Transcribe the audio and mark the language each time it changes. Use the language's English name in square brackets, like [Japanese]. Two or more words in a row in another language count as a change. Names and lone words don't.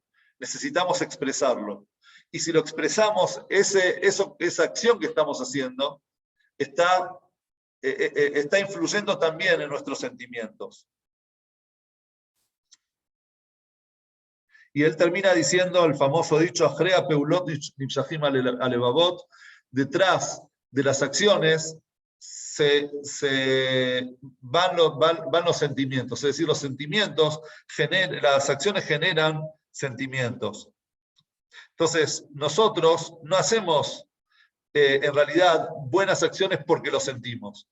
[Spanish] Necesitamos expresarlo. Y si lo expresamos, esa acción que estamos haciendo está influyendo también en nuestros sentimientos. Y él termina diciendo el famoso dicho, [Hebrew] אחרי פעולות נמשכים הלבבות, [Spanish] detrás de las acciones van los sentimientos, es decir, los sentimientos, las acciones generan sentimientos. Entonces, nosotros no hacemos en realidad buenas acciones porque lo sentimos.